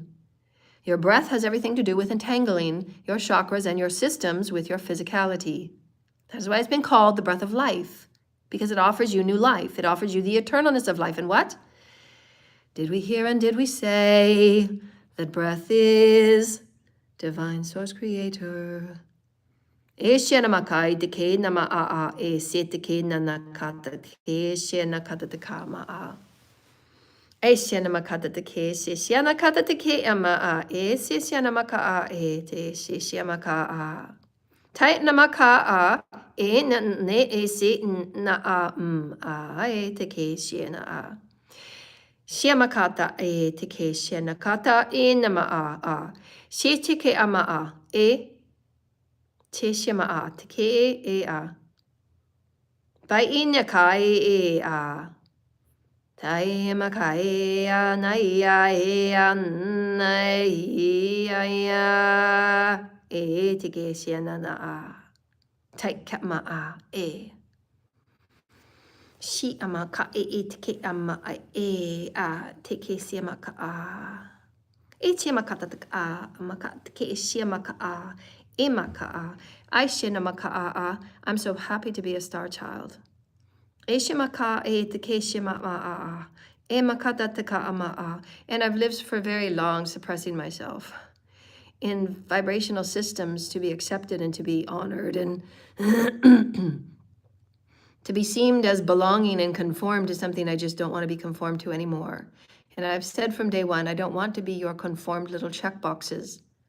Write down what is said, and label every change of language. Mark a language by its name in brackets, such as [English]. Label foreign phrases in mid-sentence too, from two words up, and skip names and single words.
[English] Your breath has everything to do with entangling your chakras and your systems with your physicality. That's why it's been called the breath of life. because it offers you new life. It offers you the eternalness of life. And what? Did we hear and did we say that breath is divine source creator? Eshe na makai te ke na maa e se te ke na nakata te eshe na kata te ka maa. Eshe na makata te ke se she na kata te ke maa e se she na maka e te she she maka a. Tai na maka e na ne e se na e te ke she na a. She makata e te ke she na kata e na a. She te ke ama e te she te ke e a. Pai ina kai e a. Tai maka e a na na e te ke she na a. Tai ka e. She amaka e te ke ama e a te ke she maka a. E te makata te a maka te ke she maka a. E maka a. I she na maka a. I'm so happy to be a star child. E she maka e te ke she a. E makata te ka ama a. And I've lived for very long suppressing myself in vibrational systems to be accepted and to be honored and to be seen as belonging and conformed to something I just don't want to be conformed to anymore. And I've said from day one, I don't want to be your conformed little check boxes.